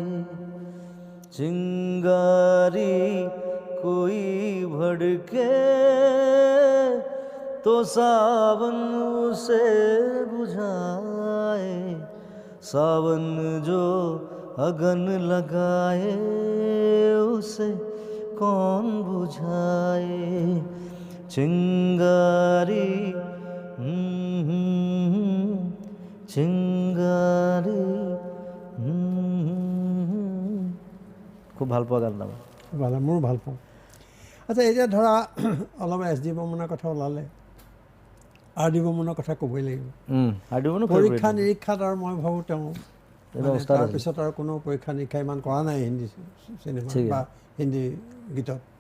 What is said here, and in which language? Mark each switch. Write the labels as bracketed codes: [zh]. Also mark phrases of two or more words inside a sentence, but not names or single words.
[hi] चिंगारी कोई भड़के तो सावन उसे बुझाए, सावन जो अगन लगाए उसे कौन बुझाए। चिंगारी चिंगारी। [as] খুব ভাল পোৱা গান নাম। ভাল, মোৰো ভাল পাওঁ। আচ্ছা, এতিয়া ধৰা অলপ এছ ডি বৰ্মনৰ কথা ওলালে, আৰ ডি বৰ্মনৰ কথা ক'বই লাগিব। পৰীক্ষা নিৰীক্ষাত আৰু মই ভাবোঁ তেওঁ তাৰপিছত আৰু কোনো পৰীক্ষা নিৰীক্ষা ইমান কৰা নাই হিন্দী চিনেমা বা হিন্দী গীতত।